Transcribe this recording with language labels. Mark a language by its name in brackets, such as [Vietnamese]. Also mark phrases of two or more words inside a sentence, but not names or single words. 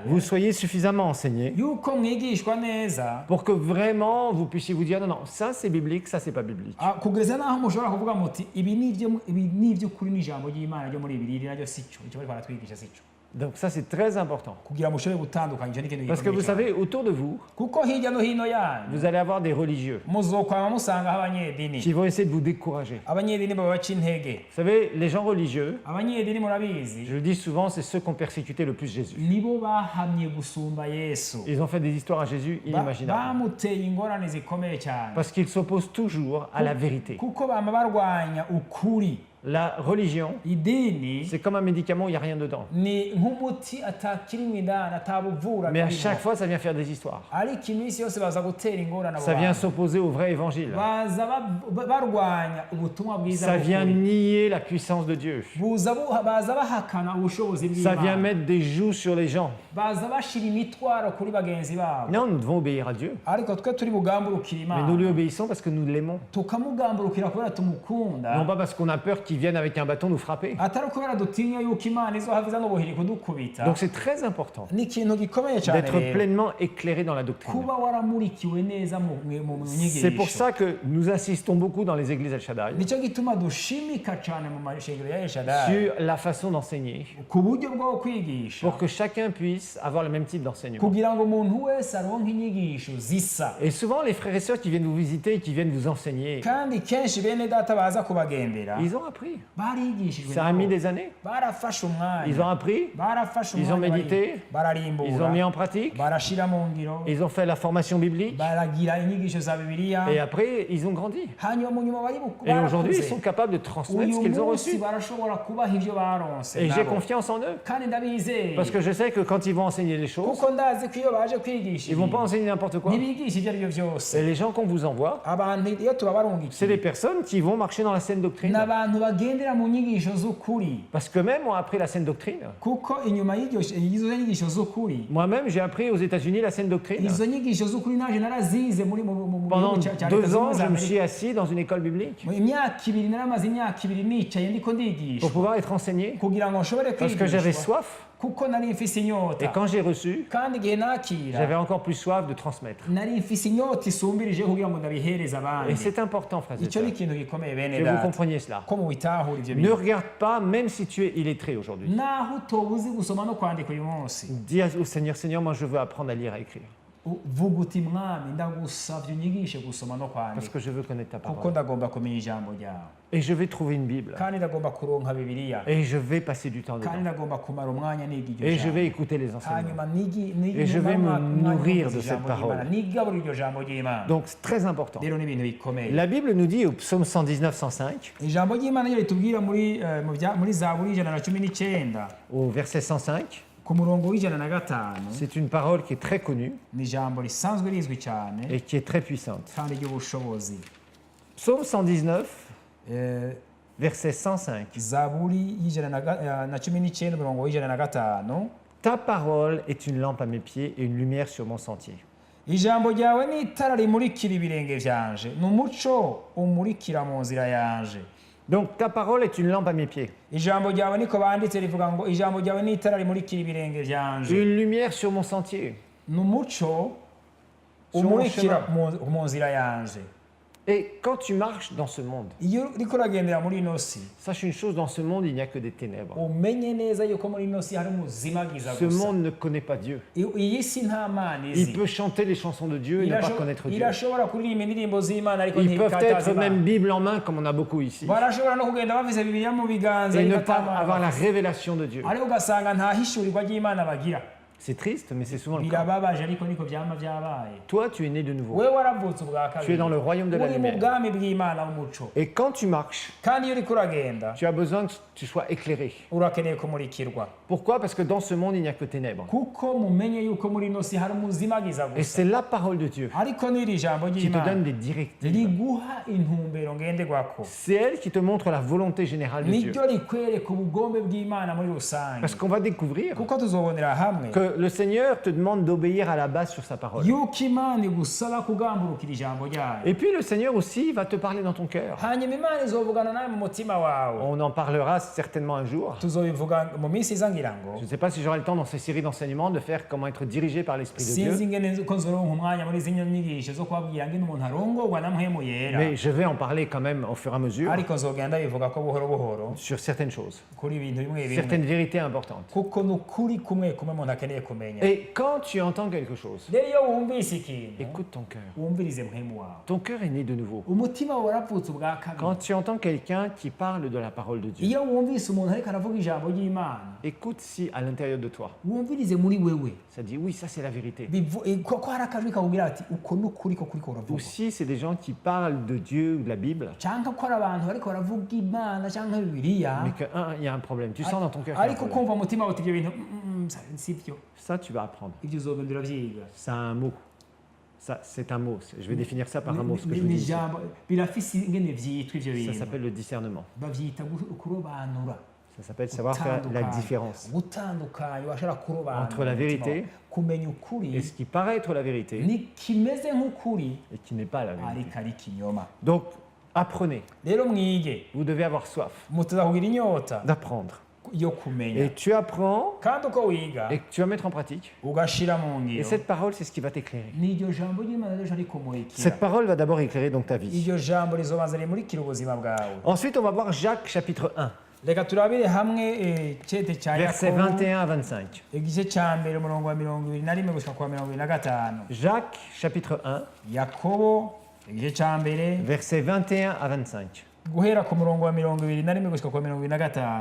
[French] vous soyez suffisamment enseignés [Rundi] yuko mwigishwa neza [French] pour que vraiment vous puissiez vous dire non, non, ça c'est biblique, ça c'est pas biblique. [Rundi] kugeza n'aho mushobora kuvuga muti ibi ni iby'ukuri n'ijambo ry'Imana ryo muri Bibiliya naryo si cyo icyo bari baratwigisha si cyo [French] Donc ça c'est très important. [Rundi] kugira mushobore gutandukanya icyo n'ikintu [French] Parce que vous savez, autour de vous, [Rundi] kuko hirya no hino yanyu [French] vous allez avoir des religieux [Rundi] muzokwama musangaho abanyedini [French] qui vont essayer de vous décourager. [Rundi] abanyedini babaca intege [French] Vous savez, les gens religieux, [Rundi] abanyedini murabizi [French] je le dis souvent, c'est ceux qui ont persécuté le plus Jésus. [Rundi] nibo bahamye gusumba Yesu [French] Ils ont fait des histoires à Jésus inimaginables. [Rundi] bamuteye ingorane zikomeye cyane [French] Parce qu'ils s'opposent toujours à la vérité. [Rundi] kuko bama barwanya ukuri [French] La religion, [Rundi] idini [French] c'est comme un médicament, il n'y a rien dedans. [Rundi] ni nk'umuti atakirimo indani atabuvura [French] Mais à [Rundi] birimo. [French] chaque fois, ça vient faire des histoires. [Rundi] ariko iminsi yose baza gutera ingorane abo [French] Ça vient [Rundi] bantu. [French] s'opposer au vrai évangile. [Rundi] baza barwanya ubutumwa bwiza [French] Ça vient [Rundi] bw'ukuri. [French] nier la puissance de Dieu. [Rundi] baza bahakana ubushobozi [French] Ça vient [Rundi] bw'Imana [French] mettre des joues sur les gens. [Rundi] baza bashira imitwaro kuri bagenzi babo [French] Non, nous devons obéir à Dieu. [Rundi] ariko twe turi bugamburukira [French] Mais nous lui [Rundi] Imana [French] obéissons parce que nous l'aimons. [Rundi] tukamugamburukira kubera tumukunda [French] Non pas parce qu'on a peur qu'il vienne avec un bâton nous frapper. [Rundi] atari ukubera dutinya yuko Imana izohava iza n'ubuhiri kudukubita [French] Donc c'est très important [Rundi] ni ikintu gikomeye cyane [French] d'être [Rundi] rero [French] pleinement éclairé dans la doctrine. [Rundi] kuba waramurikiwe neza mu [French] C'est pour [Rundi] nyigisho [French] ça que nous insistons beaucoup dans les églises El Shaddai [Rundi] nicyo gituma dushimika cyane mu mashengero ya El Shaddai [French] sur la façon d'enseigner [Rundi] ku buryo bwo kwigisha [French] pour que chacun puisse avoir le même type d'enseignement. [Rundi] kugira ngo umuntu wese aronke inyigisho zisa [French] Et souvent, les frères et sœurs qui viennent vous visiter et qui viennent vous enseigner, [Rundi] kandi kenshi bene data baza kubagendera [French] ils ont appris. [Rundi] barigishijwe [French] Ça a mis des années. [Rundi] barafashe [French] Ils ont [Rundi] umwanya [French] appris, [Rundi] barafashe [French] ils ont [Rundi] umwanya [French] médité, [Rundi] bararimbura [French] ils ont mis en pratique, [Rundi] barashira mu ngiro [French] ils ont fait la formation biblique [Rundi] baragira inyigisho za Bibiliya [French] et après, ils ont grandi. [Rundi] hanyuma mu nyuma bari [French] Et aujourd'hui, ils [Rundi] barakuze. [French] sont capables de transmettre ce [Rundi] uyu [French] qu'ils ont [Rundi] munsi [French] reçu. [Rundi] barashobora kubaha ibyo baronse [French] Et j'ai [Rundi] nabo. [French] confiance en eux. [Rundi] kandi ndabizeye [French] Parce que je sais que quand ils vont enseigner les choses, [Rundi] kuko ndazi ko iyo baje kwigisha [French] ils ne vont pas enseigner n'importe quoi. [Rundi] ntibigisha ibyo ari byo byose [French] Et les gens qu'on vous envoie, [Rundi] abantu iyo [French] c'est [Rundi] tubabarungikiye [French] des personnes qui vont marcher dans la saine doctrine. [Rundi] ni abantu bagendera mu nyigisho z'ukuri [French] Parce qu'eux-mêmes ont appris la saine doctrine. [Rundi] kuko inyuma y'izo nyigisho z'ukuri [French] Moi-même, j'ai appris aux États-Unis la saine doctrine. [Rundi] izo nyigisho z'ukuri naje narazize muri mu [French] Pendant [Rundi] gihugu cya [French] 2 [Rundi] Leta Zunze [French] ans, [Rundi] Ubumwe za [French] je me [Rundi] Amerika. [French] suis assis dans une école biblique [Rundi] Mu imyaka ibiri naramaze imyaka ibiri nicaye ndiko ndigisha [French] pour pouvoir être enseigné. [Rundi] kugira ngo nshobore [French] Parce que j'avais [Rundi] kwigishwa [French] soif. [Rundi] kuko nari mfise inyota [French] Et quand j'ai reçu, [Rundi] kandi igihe nakira [French] j'avais encore plus soif de transmettre. [Rundi] nari mfise inyota isumbirije kugira ngo ndabihereze [French] Et [Rundi] abandi [French] c'est important, frères et [Rundi] icyo ni [French] sœurs, [Rundi] ikintu gikomeye bene [French] que vous [Rundi] data [French] compreniez cela. [Rundi] ko mubitahura ivyo [French] Ne [Rundi] bintu [French] regarde pas, même si tu es illettré aujourd'hui. [Rundi] naho utobuzi gusoma no kwandika uyu munsi [French] Dis au Seigneur, Seigneur, moi je veux apprendre à lire et à écrire. [Rundi] vuga uti mwami ndagusavye unyigishe gusoma no [French] Parce [Rundi] kwandika [French] que je veux connaître ta [Rundi] kuko [French] parole. [Rundi] ndagomba kumenya ijambo ryawe [French] Et je vais trouver une Bible. [Rundi] kandi ndagomba kuronka bibiliya [French] Et je vais passer du temps [Rundi] kandi [French] dedans. [Rundi] ndagomba kumara umwanya niga iryo [French] Et je [Rundi] jambo [French] vais écouter les enseignements. [Rundi] hanyuma [French] Et je vais me nourrir de cette parole. [Rundi] nigaburira iryo jambo ry'Imana [French] Donc c'est très important. [Rundi] rero ni ibintu bikomeye [French] La Bible nous dit au psaume 119, 105, [Rundi] ijambo ry'Imana ryo ritubwira muri zaburi 119 [French] au verset 105, [Rundi] ku murongo w'105 [French] c'est une parole qui est très connue [Rundi] ni ijambo risanzwe rizwi cyane [French] et qui est très puissante. [Rundi] kandi ry'ubushobozi [French] Psaume 119, Eh, verset 105. [Rundi] zaburi y'119 umurongo w'105 [French] Ta parole est une lampe à mes pieds et une lumière sur mon sentier. [Rundi] ijambo ryawe ni itara rimurikira ibirenge vyanje ni umuco umurikira mu nzira yanje [French] Donc ta parole est une lampe à mes pieds, [Rundi] ijambo ryawe niko banditse rivuga ngo ijambo ryawe ni itara rimurikira ibirenge vyanje [French] une lumière sur mon sentier. [Rundi] ni umuco umurikira mu nzira yanje [French] Et quand tu marches dans ce monde, [Rundi] iyo uriko uragendera muri ino si [French] sache une chose, dans ce monde, il n'y a que des ténèbres. [Rundi] umenye neza yuko muri ino si hari umuzimagiza [French] Ce [Rundi] gusa [French] monde ne connaît pas Dieu. [Rundi] iyi si nta mana [French] Il [Rundi] izi [French] peut chanter les chansons de Dieu et ne pas connaître Dieu. [Rundi] irashobora kuririmba indirimbo z'Imana ariko [French] Ils peuvent [Rundi] ntikataza [French] être même [Rundi] Imana [French] Bible en main, comme on a beaucoup ici, [Rundi] barashobora no kugenda bafise bibiliya mu biganza [French] et ne [Rundi] ariko [French] pas [Rundi] ata [French] avoir la [Rundi] Mana. [French] révélation de Dieu. [Rundi] ariko ugasanga nta hishurirwa ry'Imana bagira [French] C'est triste, mais c'est souvent le cas. [Rundi] birababaje ariko niko vyama vyabaye [French] Toi, tu es né de nouveau. [Rundi] wewe waravutse ubwa [French] Tu es dans le [Rundi] kabiri [French] royaume de la [Rundi] uri mu [French] lumière. [Rundi] bwami bw'Imana w'umuco [French] Et quand tu marches, [Rundi] kandi iyo uriko uragenda [French] tu as besoin que tu sois éclairé. [Rundi] urakeneye kumurikirwa [French] Pourquoi? Parce que dans ce monde, il n'y a que ténèbres. [Rundi] kuko mumenye yuko muri ino si hari umuzimagiza [French] Et [Rundi] gusa [French] c'est la parole de Dieu [Rundi] ariko n'iri jambo [French] qui te [Rundi] ry'Imana [French] donne des directives. [Rundi] riguha intumbero ngenderwako [French] C'est elle qui te montre la volonté générale de Dieu. [Rundi] niryo rikwereka ubugombe bw'Imana muri rusange [French] Parce qu'on va découvrir [Rundi] kuko tuzobonera hamwe [French] que que le Seigneur te demande d'obéir à la base sur sa parole. [Rundi] yuko imana igusaba kugamburukira ijambo ryayo, [French] Et puis le Seigneur aussi va te parler dans ton cœur. [Rundi] hanyuma imana izovugana nawe mu mutima wawe. [French] On en parlera certainement un jour. [Rundi] Tuzobivuga mu minsi iza ngira ngo, [French] Je ne sais pas si j'aurai le temps dans ces séries d'enseignements de faire comment être dirigé par l'Esprit de Dieu. [Rundi] sinzi ingene ko nzoronka umwanya muri izi nyigisho zo kubabwira ngene umuntu arongorwa na mpwemu yera, [French] Mais je vais en parler quand même au fur et à mesure [Rundi] ariko nzogenda bivuga ko buhoro buhoro [French] sur certaines choses, [Rundi] kuri ibintu bimwe bimwe, [French] certaines vérités importantes. [Rundi] kuko ni ukuri kumwe kumwe umuntu akeneye kumenya. [French] Et quand tu entends quelque chose, [Rundi] rero iyo wumvise ikintu, [French] écoute ton cœur. [Rundi] wumvirize mpwemu wawe, [French] Ton cœur est né de nouveau. [Rundi] umutima wawe waravutse ubwa kabiri. [French] Quand tu entends quelqu'un qui parle de la parole de Dieu, [Rundi] iyo wumvise umuntu ariko aravuga ijambo ry'imana, [French] écoute si à l'intérieur de toi, [Rundi] wumvirize muri wewe, [French] ça dit oui, ça c'est la vérité. [Rundi] ko hari akajwi kakubwira ati uko ni ukuri ko kuriko [French] Ou [Rundi] uravuga, [French] si c'est des gens qui parlent de Dieu ou de la Bible, [Rundi] cyangwa ko hari abantu bariko baravuga imana cyangwa bibiliya, [French] mais qu'il y a un problème. Tu sens dans ton cœur qu'il y a un [Rundi] ariko [French] problème. [Rundi] kumva umutima wawe uti ibyo bintu si byo, [French] Ça, tu vas apprendre. [Rundi] ibyo uzogenda urabyiga. [French] Ça a un mot. Ça, c'est un mot. Je vais définir ça par un mot, ce que je [Rundi] Ni [French] vous dis. [Rundi] ijambo birafise ingene vyitwa ivyo [French] Ça [Rundi] bintu, [French] s'appelle le discernement. [Rundi] bavyita kurobanura, [French] Ça s'appelle savoir faire la différence [Rundi] gutandukanya, washobora kurobanura [French] entre la [Rundi] umutima [French] vérité [Rundi] wawe, kumenya ukuri [French] et ce qui paraît être la vérité [Rundi] nikimeze nk'ukuri [French] et qui n'est pas la vérité. [Rundi] ariko ari ikinyoma. [French] Donc, apprenez. [Rundi] Rero mwige, [French] Vous devez avoir soif [Rundi] mutaza kugira inyota [French] d'apprendre. [Rundi] yo kumenya, [French] Et tu apprends [Rundi] kandi uko wiga [French] et que tu vas mettre en pratique. [Rundi] ugashira mu [French] Et [Rundi] ngiro, [French] cette parole, c'est ce qui va t'éclairer. [Rundi] n'iryo jambo ry'imana rero rikumurikira. [French] Cette parole va d'abord éclairer donc ta vie. [Rundi] Iryo jambo rizobanza rimurikira ubuzima bwawe. [French] Ensuite, on va voir Jacques chapitre 1, [Rundi] Reka turabire hamwe cete cya [French] versets [Rundi] Yakobo [French] 21 à 25. [Rundi] igice cya mbere umurongo wa 21 gushika kwa 25. [French] Jacques chapitre 1, [Rundi] Yakobo igice cya mbere [French] versets 21 à 25. [Rundi] guhera ku murongo wa 21 gushika kwa 25.